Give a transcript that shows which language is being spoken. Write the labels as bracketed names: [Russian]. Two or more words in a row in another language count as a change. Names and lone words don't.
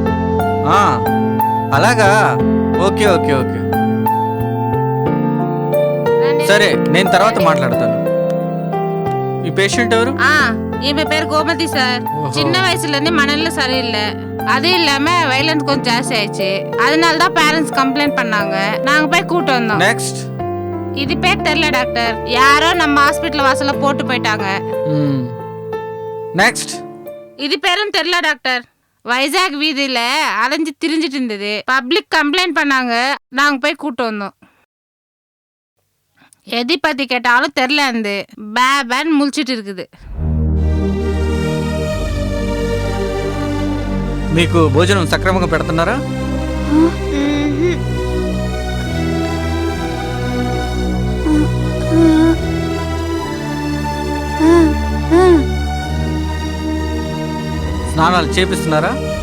[Telugu] అలాగా, [English] okay okay okay [Telugu] సరే, నేను తర్వాత మాట్లాడతాను. ఈ పేషెంట్ ఎవరు? ఈమె పేరు గోమతి సార్. [Tamil] சின்ன வயசுல இருந்து மனநிலை சரியில்லை. அது இல்லாம வைலன்ஸ் கொஞ்சம் ஜாஸ்தி ஆயிடுச்சு. அதனால தான் [English] parents complaint [Tamil] பண்ணாங்க. நாங்க போய் கூட்டு வந்தோம். நெக்ஸ்ட். இது பேர் தெரியல டாக்டர். யாரோ நம்ம ஹாஸ்பிட்டல் வாசல்ல போட்டு போயிட்டாங்க. நெக்ஸ்ட். இது பேரும் தெரியல டாக்டர். வைசாக் வீதியில அலைஞ்சு திரிஞ்சிட்டு இருந்தது. [English] public complaint [Tamil] பண்ணாங்க. நாங்க போய் கூட்டு வந்தோம். எதி பத்தி கேட்டாலும் தெரியல. அந்த பேபேன்னு முழிச்சிட்டு இருக்குது. [Telugu] మీకు భోజనం సక్రమంగా పెడుతున్నారా? స్నానాలు చేపిస్తున్నారా?